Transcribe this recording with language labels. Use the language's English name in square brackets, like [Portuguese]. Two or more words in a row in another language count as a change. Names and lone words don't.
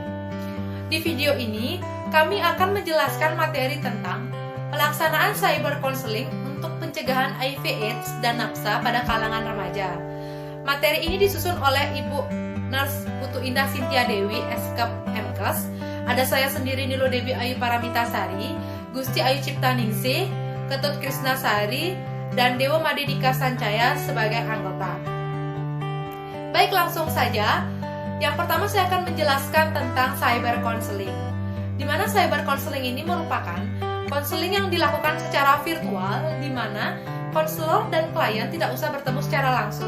[Indonesian] Di video ini, kami akan menjelaskan materi tentang pelaksanaan [English] cyber counseling [Indonesian] untuk pencegahan HIV/AIDS dan nafsa pada kalangan remaja. Materi ini disusun oleh Ibu Nurse Putu Indah Sintia Dewi, Eskep Mkes. Ada saya sendiri Nilo Debi Ayu Paramitasari, Gusti Ayu Ciptaningsih, Ketut Krisnasari, dan Dewa Madedika Sancaya sebagai anggota. Baik, langsung saja. Yang pertama saya akan menjelaskan tentang [English] cyber counseling. [Indonesian] Di mana [English] cyber counseling [Indonesian] ini merupakan konseling yang dilakukan secara virtual, di mana konselor dan klien tidak usah bertemu secara langsung.